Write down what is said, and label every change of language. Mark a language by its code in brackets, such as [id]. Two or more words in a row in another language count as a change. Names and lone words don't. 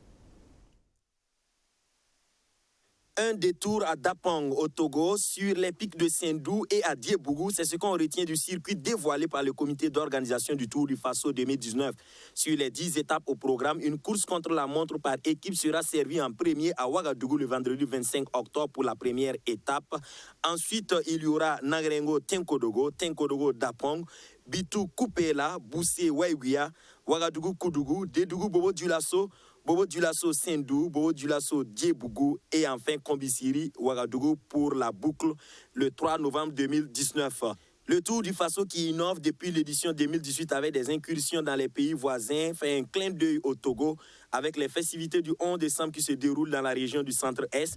[fr] Un détour à Dapang au Togo, sur les pics de Sendou et à Diebougou, c'est ce qu'on retient du circuit dévoilé par le comité d'organisation du Tour du Faso 2019. Sur les 10 étapes au programme, une course contre la montre par équipe sera servie en premier à Ouagadougou le vendredi 25 octobre pour la première étape. Ensuite, il y aura Nagrengo Tenkodogo Dapang, Bitou Koupela, Boussé Waïguia, Ouagadougou Koudougou, Dédougou Bobo Dioulasso, Bobo Dioulasso Sendou, Bobo Dioulasso Diebougou et enfin Kombisiri Ouagadougou pour la boucle le 3 novembre 2019. Le Tour du Faso qui innove depuis l'édition 2018 avec des incursions dans les pays voisins fait un clin d'œil au Togo avec les festivités du 11 décembre qui se déroulent dans la région du Centre-Est.